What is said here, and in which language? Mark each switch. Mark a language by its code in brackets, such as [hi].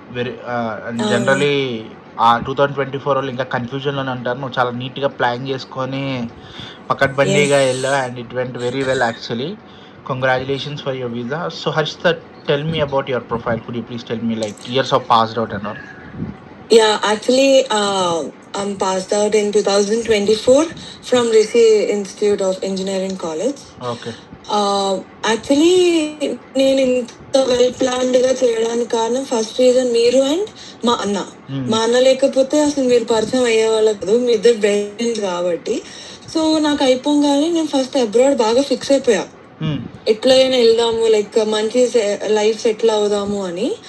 [en] very generally [te] 2024 వాళ్ళు ఇంకా కన్ఫ్యూజన్లోనే ఉంటారు. నువ్వు చాలా నీట్గా ప్లాన్ చేసుకొని పకడ్బందీగా వెళ్ళావు [en] And it went very well actually. Congratulations for your visa. So Harshita, tell me about your profile. Could you please tell me like years of passed out and all? Yeah, actually, I'm passed out in 2024 from Rishi Institute of Engineering College. Okay. [te] Actually నేను ఇంత well planned గా చేయడానికి కారణం first reason మీరు and మా అన్న లేకపోతే అసలు మీరు పరిచయం అయ్యేవాళ్ళు కాదు. మీ ఇద్దరు బెస్ట్ కాబట్టి. సో నాకు అయిపోగానే నేను ఫస్ట్ అబ్రాడ్ బాగా ఫిక్స్ అయిపోయా, ఎట్లయినా వెళ్దాము, లైక్ మంచి లైఫ్ సెటిల్ అవుదాము అని.